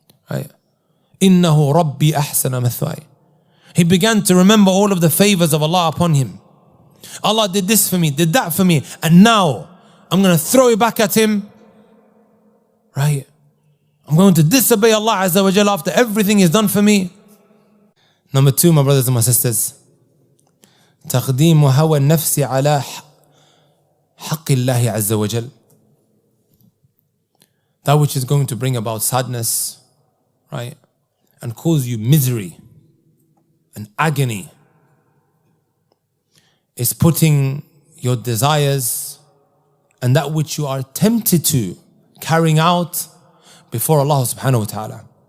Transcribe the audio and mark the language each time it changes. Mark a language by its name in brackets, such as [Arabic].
[Arabic] Right? إِنَّهُ رَبِّي أَحْسَنَ مَثْوَايَ. [English] He began to remember all of the favors of Allah upon him. Allah did this for me, did that for me, and now I'm going to throw it back at him. Right? I'm going to disobey Allah Azza wa Jalla after everything He's done for me. Number 2, my brothers and my sisters, [Arabic] تقديم هوى النفس على حق الله عز وجل. [English] That which is going to bring about sadness, right, and cause you misery and agony, is putting your desires and that which you are tempted to carrying out before Allah subhanahu wa ta'ala.